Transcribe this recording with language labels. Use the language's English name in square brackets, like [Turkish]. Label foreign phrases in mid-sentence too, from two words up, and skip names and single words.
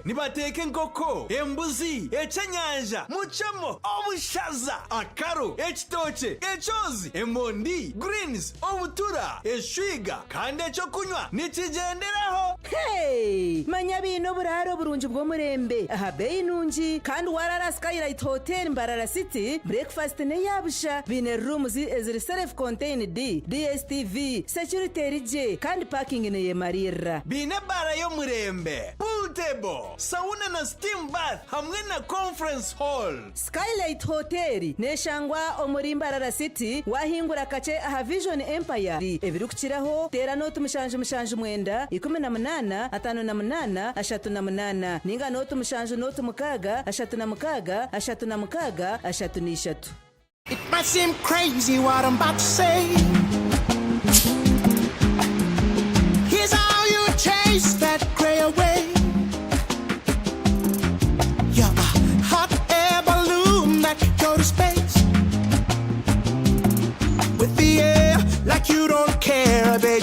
[Nyankole] Nibateke nkoko, embuzi, echenyanja, muchamo, obushaza, akaru, ekitoche, echozi, emondi, greens, obutura, eshwiga, kandi echo kunywa. Nichigenderaho. Hey! Manya bino buraro burungi bwo murembe. Aha bei nungi kandi warara Skylight Hotel Mbarara City. Breakfast ne yabusha. Bine rooms eziri [English] self contained [Nyankole] DSTV, security rije kandi parking ne yemarira. Bine bara yo murembe. [English] Pool table, sauna na steam bath [Nyankole] hamwe na [English] conference hall. [Nyankole] Skylight Hotel neshangwa omuri Mbarara City wahingura kache aha Vision Empire. Ebirukiraho tera notu mushanju mwenda 18 58 38 ninga notu mushanju notu mukaga 36 36 36. [English] It might seem crazy what I'm about to say. Here's how you chase that gray away. You're a hot air balloon that could go to space with the air like you don't care, baby.